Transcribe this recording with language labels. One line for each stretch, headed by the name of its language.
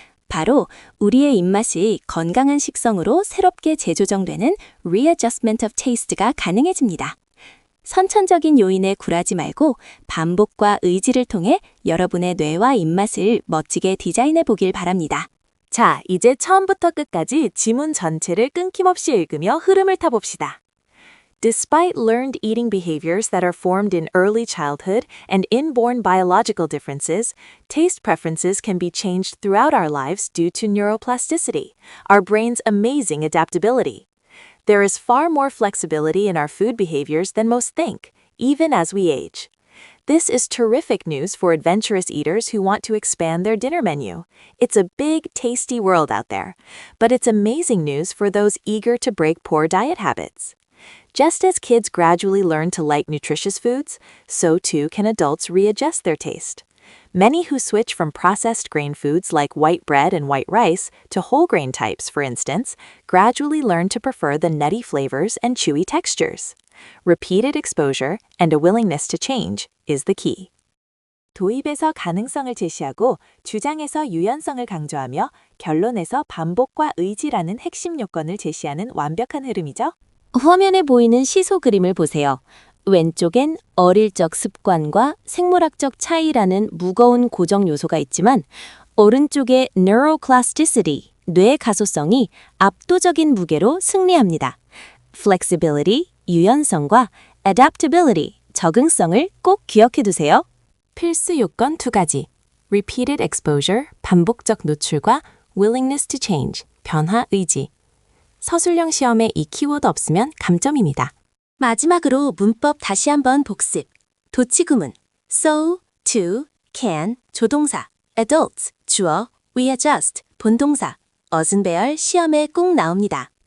Korean: 바로 우리의 입맛이 건강한 식성으로 새롭게 재조정되는
English: readjustment of taste
Korean: 가 가능해집니다. 선천적인 요인에 굴하지 말고 반복과 의지를 통해 여러분의 뇌와 입맛을 멋지게 디자인해 보길 바랍니다. 자, 이제 처음부터 끝까지 지문 전체를 끊김없이 읽으며 흐름을 타봅시다.
English: Despite learned eating behaviors that are formed in early childhood and inborn biological differences, taste preferences can be changed throughout our lives due to neuroplasticity, our brain's amazing adaptability. There is far more flexibility in our food behaviors than most think, even as we age. This is terrific news for adventurous eaters who want to expand their dinner menu. It's a big, tasty world out there, but it's amazing news for those eager to break poor diet habits. Just as kids gradually learn to like nutritious foods, so too can adults readjust their taste. Many who switch from processed grain foods like white bread and white rice to whole grain types, for instance, gradually learn to prefer the nutty flavors and chewy textures. Repeated exposure and a willingness to change is the key.
Korean: 도입에서 가능성을 제시하고 주장에서 유연성을 강조하며 결론에서 반복과 의지라는 핵심 요건을 제시하는 완벽한 흐름이죠. 화면에 보이는 시소 그림을 보세요. 왼쪽엔 어릴 적 습관과 생물학적 차이라는 무거운 고정 요소가 있지만 오른쪽에 neuroplasticity, 뇌 가소성이 압도적인 무게로 승리합니다. flexibility, 유연성과 adaptability, 적응성을 꼭 기억해 두세요. 필수 요건 두 가지.
English: Repeated exposure,
Korean: 반복적 노출과
English: willingness to change,
Korean: 변화 의지. 서술형 시험에 이 키워드 없으면 감점입니다. 마지막으로 문법 다시 한번 복습. 도치구문 so, to, can, 조동사, adults, 주어, readjust, 본동사, 어순배열 시험에 꼭 나옵니다.